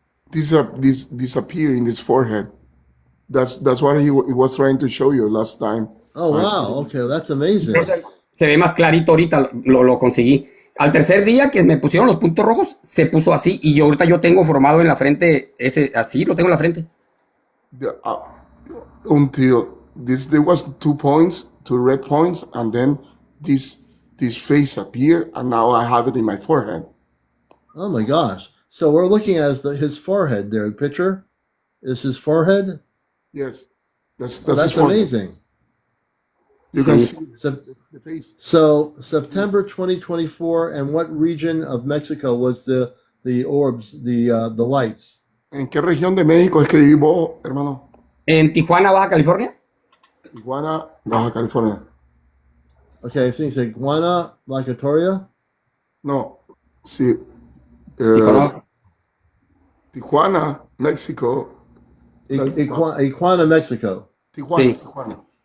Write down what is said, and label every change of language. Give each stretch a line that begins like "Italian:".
English: Disappear in this forehead. That's what he was trying to show you last time. Oh, wow. Okay, that's amazing.
Spanish: Se ve más clarito ahorita, lo conseguí. Al tercer día que me pusieron los puntos rojos, se puso así y ahorita yo tengo formado en la frente ese, así lo tengo en la frente.
English: Until there was 2 points, 2 red points, and then this face appeared, and now I have it in my forehead. Oh my gosh. So we're looking at his forehead there. The picture is his forehead? Yes. That's That's amazing. You can see the face. So September 2024, and what region of Mexico was the orbs, the lights?
Spanish: ¿En qué región de México es que vivo, hermano? En Tijuana, Baja California. Tijuana, Baja California.
English: Okay, I think it's Iguana, Lacatoria?
Spanish: No, sí. Tijuana.
English: Tijuana, Mexico. Iguana, Mexico.
Spanish: Tijuana, Sí. Tijuana.